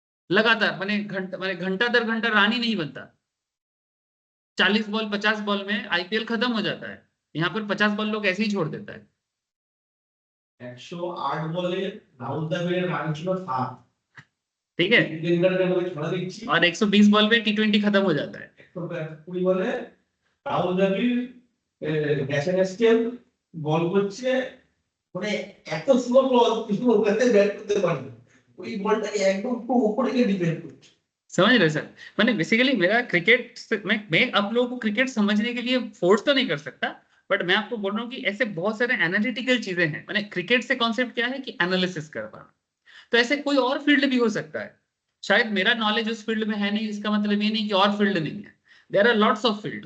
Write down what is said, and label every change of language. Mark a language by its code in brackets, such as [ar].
[hi] लगातार माने घंटा दर घंटा रन ही नहीं बनता। 40 बॉल 50 बॉल में आईपीएल खत्म हो जाता है, यहाँ पर 50 बॉल लोग ऐसे ही छोड़ देता है। [bn] 108 বলে রাহুল দ্রাবিড়ের রান ছিল 7, [hi] ठीक है, [bn] টেন্ডুলকারকে বলে ছড়া দিচ্ছি, [hi] और 120 बॉल में टी20 खत्म हो जाता है। [bn] 120 বলে রাহুল দ্রাবিড় ন্যাশনাল বল করছে, মানে এত স্লো বল কিছু ওখানে ব্যাট করতে পারে না, ওই বলটাকে একদম খুব উপরে গিয়ে ডিফেন্ড করছে। [hi] समझ रहे सर, मैंने बेसिकली मेरा मैं आप लोगों को क्रिकेट समझने के लिए फोर्स तो नहीं कर सकता, बट मैं आपको बोल रहा हूँ कि ऐसे बहुत सारे एनालिटिकल चीजें हैं। मैंने क्रिकेट से कॉन्सेप्ट क्या है कि एनालिसिस कर पाना, तो ऐसे कोई और फील्ड भी हो सकता है। शायद मेरा नॉलेज उस फील्ड में है नहीं, इसका मतलब ये नहीं कि और फील्ड नहीं है। [en] There are lots of field.